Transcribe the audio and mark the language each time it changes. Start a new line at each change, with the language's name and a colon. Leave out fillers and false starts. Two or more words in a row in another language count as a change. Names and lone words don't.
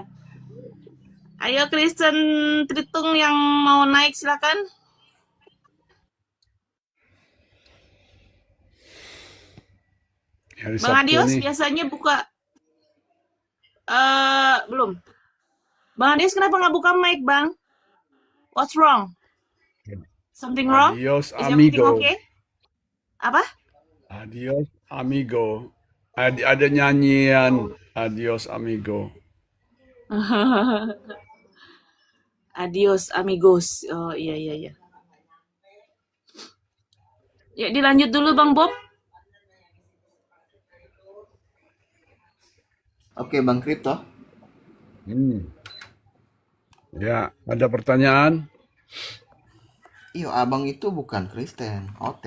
Indonesian: Ayo Kristen Tritung yang mau naik silakan. Hari Bang Sabtu Adios nih. biasanya buka belum. Bang Adios kenapa nggak buka mic, Bang?
English: What's wrong? Something wrong?
Spanish: Adios,
English: Is everything
Spanish: amigo.
English: okay? Apa?
Spanish: Adios, amigo.
Indonesian: Ada nyanyian
Spanish: Adios, amigo. Adios amigos.
Indonesian: Oh iya. Ya dilanjut dulu Bang Bob. Oke, Bang Kripto. Ya, ada pertanyaan? Iya, abang itu bukan Kristen, Oten.